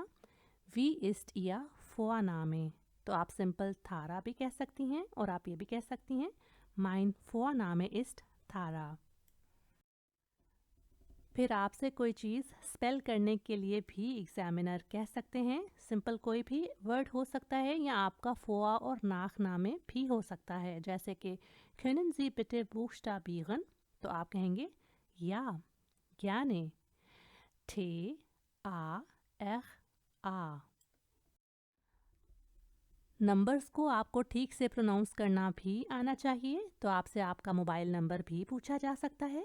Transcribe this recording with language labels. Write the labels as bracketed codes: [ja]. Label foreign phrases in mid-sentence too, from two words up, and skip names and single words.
[de] Wie ist Ihr Vorname, [hi] तो आप सिंपल थारा भी कह सकती हैं और आप ये भी कह सकती हैं [de] Mein Vorname ist Tara. [hi] फिर आपसे कोई चीज़ स्पेल करने के लिए भी एग्जामिनर कह सकते हैं। सिंपल कोई भी वर्ड हो सकता है या आपका फुआ और [de] Nachname [hi] भी हो सकता है। जैसे कि [de] können Sie bitte buchstabieren? [hi] तो आप कहेंगे [de] Ja gerne, [hi] TARA। नंबर्स को आपको ठीक से प्रोनाउंस करना भी आना चाहिए, तो आपसे आपका [en] mobile number [hi] भी पूछा जा सकता है।